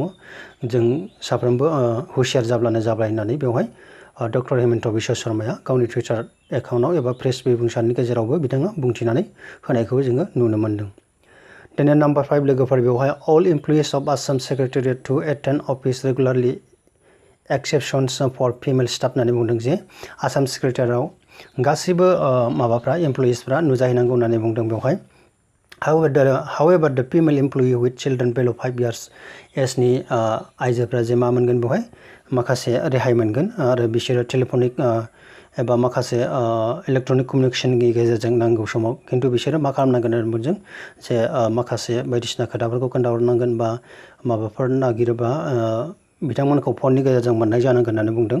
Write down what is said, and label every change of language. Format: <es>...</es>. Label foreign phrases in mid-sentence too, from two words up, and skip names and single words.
<brx>जों साफ्रोमबो हुसियार जाब्लानो जाबाय होननानै बेवहाय डक्टर हिमन्त बिश्व शर्माया गावनि टुइटार एकाउन्टआव एबा प्रेस बिबुंसारनि गेजेरावबो बिथाङा बुंथिनानै होनायखौ जोङो नुनो मोन्दों। दिनै नाम्बार 5 लोगोफोर बेवहाय</brx> <en>all employees of Assam Secretariat to attend office regularly exceptions for female staff</en> <brx>होननानै बुंदों जे आसाम सेक्रेटारियेटआव गासैबो माबाफ्रा इमप्लयिजफ्रा नुजाहैनांगौ होननानै बुंदों बेवहाय।</brx> <en>However, the female employee with children below 5 years</en> <brx>एजनि आइजोफ्रा जे मा मोनगोन बेवहाय माखासे रेहाय मोनगोन आरो बिसोरो टेलिफनिक एबा माखासे इलेक्ट्रनिक कमिउनिकेशननि गेजेरजों नांगौ समाव खिन्थु बिसोरो मा खालामनांगोन होनदों जे माखासे बायदिसिना खोथाफोरखौ खोन्थाहरनांगोन बा माबाफोर नागिरोबा बिथांमोनखौ फननि गेजेरजों मोननाय जानांगोन होननानै बुंदों।</brx>